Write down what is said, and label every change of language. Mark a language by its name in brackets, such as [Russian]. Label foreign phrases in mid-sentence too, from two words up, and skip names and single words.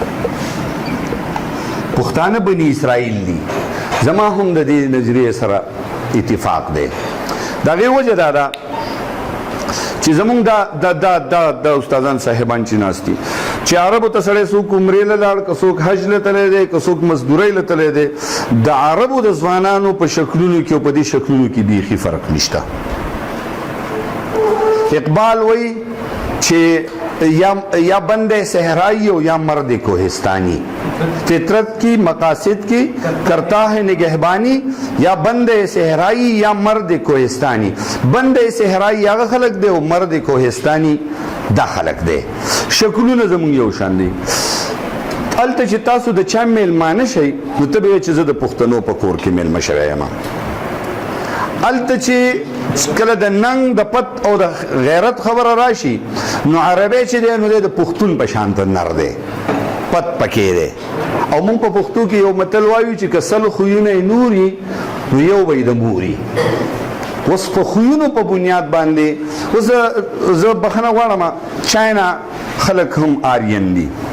[Pashto] پښتانه بني اسرائیل دي زما هم د دې نظریې سره اتفاق دی د هغې وجه دا ده چې زمونږ دا استادان صاحبان چې ناست دي چې عربو ته سړی څوک عمرې له لاړ که څوک حج له تللی دی که څوک مزدورۍ له تللی دی د عربو د ځوانانو په شکلونو کې او په دې شکلونو کې بیخي فرق نشته اقبال وی چې [Urdu] یا بند صحرائی ہو یا مرد کوہستانی فطرت کی مقاصد کی کرتا ہے نگہبانی یا بند صحرائی یا مرد کوہستانی [Pashto] بند صحرائی یا خلق دے مرد کوہستانی دا خلق دے شکلونه زمون یو شان دي الته چې تاسو د چا میلمانه شئ نو ته به چې زه د پښتنو په کور کې میلمه شوی یم الته چې کله د ننګ د پت او د غیرت خبره راشي نو عربی چې دی نو د پښتون په شان ته نر دی پت پکې دی او موږ په پښتو کې یو متل وایو چې که سل خویونه نوري نو یو به د موري اوس په خویونو په بنیاد باندې اوس زه بخښنه غواړم چاینا خلک هم آریین دي